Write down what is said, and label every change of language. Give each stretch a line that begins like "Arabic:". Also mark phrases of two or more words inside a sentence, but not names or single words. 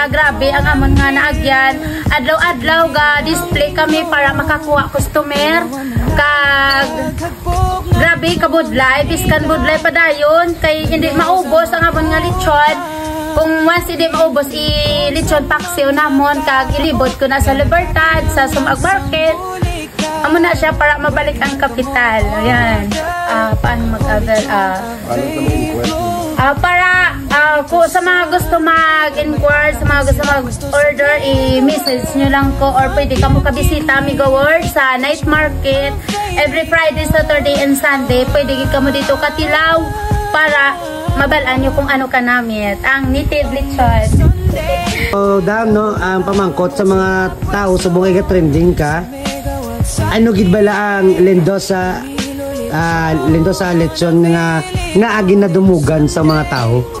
Hiligaynon: Grabe, ang amon nga naagyan. Adlaw-adlaw ga display kami para makakuha customer. Kag grabe kabudlay, biskan budlay pa dayon kay hindi maubos ang amon nga lechon. Kung once hindi maubos i-lechon paksiw namon kag ilibot ko na sa Libertad, sa Sumag Market. Amo na siya para mabalik ang kapital. Ayan. Paano mag-avail? Para kung sa mga gusto mag-inquire, sa mga gusto mag-order, i-message nyo lang ko or pwede ka mo kabisita Mega World sa night market
English: every Friday, Saturday, and Sunday.
Hiligaynon: Pwede ka mo dito katilaw para mabalaan nyo kung ano ka namit. Ang native lechon. So, dam, no, ang pamangkot sa mga tao sa bungay ka trending ka. Ano gid bala ang Mendoza lechon nga agin na dumugan sa mga tao?